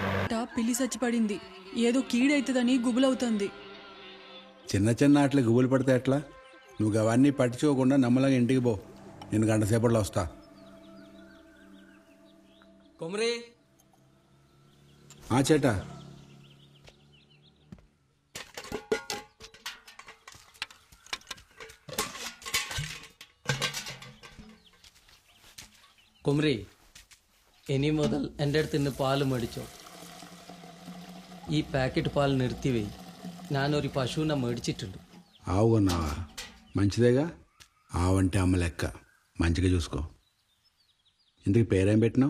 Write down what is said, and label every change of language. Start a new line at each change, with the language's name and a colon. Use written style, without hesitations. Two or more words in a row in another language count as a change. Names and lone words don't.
Telugu: ముంగట పిల్లి చచ్చిపడింది. ఏదో కీడైతుందని గుబులవుతుంది. చిన్న చిన్న ఆటలు గుబులు పడితే ఎట్లా? నువ్వు అవన్నీ పట్టించుకోకుండా నమ్మలంగా ఇంటికి పో. నేను గంట సేపట్లో వస్తా. కొమరే చేటా
Malayalam: കുമരി ഇനി മുതൽ എൻ്റെ അടുത്ത് നിന്ന് പാല് മേടിച്ചോ. ഈ പാക്കറ്റ് പാൽ നിർത്തിവേ. ഞാനൊരു പശുവിനെ മേടിച്ചിട്ടുണ്ട്.
Telugu: ఆవు కొన్నావా? మంచిదేగా. ఆవంటే అమ్మ లెక్క. మంచిగా చూసుకో. ఇందుకు పేరేం పెట్టినావు?